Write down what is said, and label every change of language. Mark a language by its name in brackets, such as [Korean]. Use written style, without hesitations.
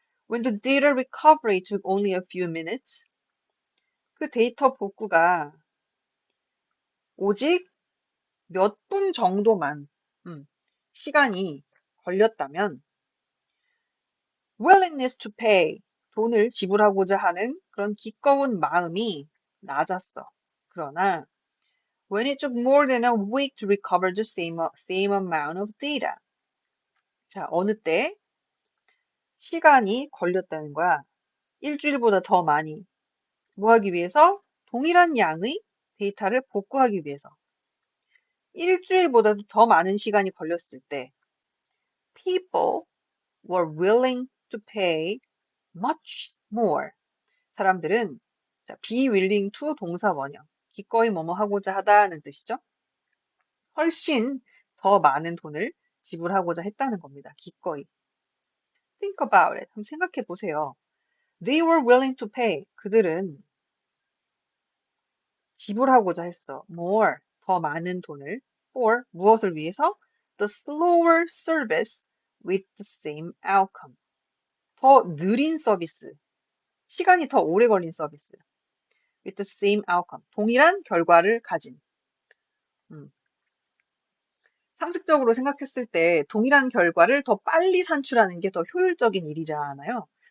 [English] When the data recovery took only a few minutes, [Korean] 그 데이터 복구가 오직 몇 분 정도만 시간이 걸렸다면 [English] willingness to pay, [Korean] 돈을 지불하고자 하는 그런 기꺼운 마음이 낮았어. 그러나 [English] when it took more than a week to recover the same amount of data. [Korean] 자, 어느 때 시간이 걸렸다는 거야. 일주일보다 더 많이. 뭐 하기 위해서? 동일한 양의 데이터를 복구하기 위해서. 일주일보다도 더 많은 시간이 걸렸을 때 [English] people were willing to pay much more. [Korean] 사람들은 자, [English] be willing to [Korean] 동사 원형. 기꺼이 뭐뭐 하고자 하다는 뜻이죠. 훨씬 더 많은 돈을 지불하고자 했다는 겁니다. 기꺼이. [English] Think about it. [Korean] 한번 생각해 보세요. [English] They were willing to pay. [Korean] 그들은 지불하고자 했어. [English] More. [Korean] 더 많은 돈을 [English] for [Korean] 무엇을 위해서? [English] The slower service with the same outcome. [Korean] 더 느린 서비스, 시간이 더 오래 걸린 서비스. [English] with the same outcome. [Korean] 동일한 결과를 가진. 음, 상식적으로 생각했을 때 동일한 결과를 더 빨리 산출하는 게 더 효율적인 일이잖아요.